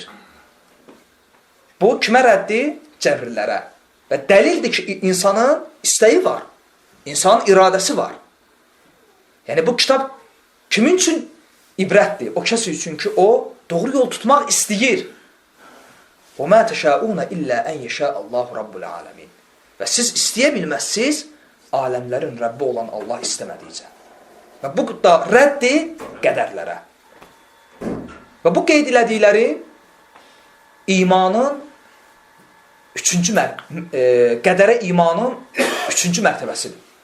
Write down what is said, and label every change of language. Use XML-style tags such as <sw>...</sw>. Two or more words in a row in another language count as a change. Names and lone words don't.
<az>Bu, kimə rəddir? Cəbrillərə. Və dəlildir ki, insanın istəyi var. İnsanın iradəsi var. Yəni, bu kitab kimin üçün ibrətdir? O kəsi üçün ki, o doğru yol tutmaq istəyir.</az> <ar>وَمَا تَشَاءُونَ إِلَّا أَنْ يَشَاءَ اللّٰهُ رَبُّ الْعَالَمِينَ.</ar> <az>Və siz istəyə bilməzsiniz, aləmlərin Rəbbi olan Allah istəmədikcə. Və bu da rəddir qədərlərə. Və bu qeyd elədikləri imanın qədərə imanın 3-cü mərtəbəsidir.</az>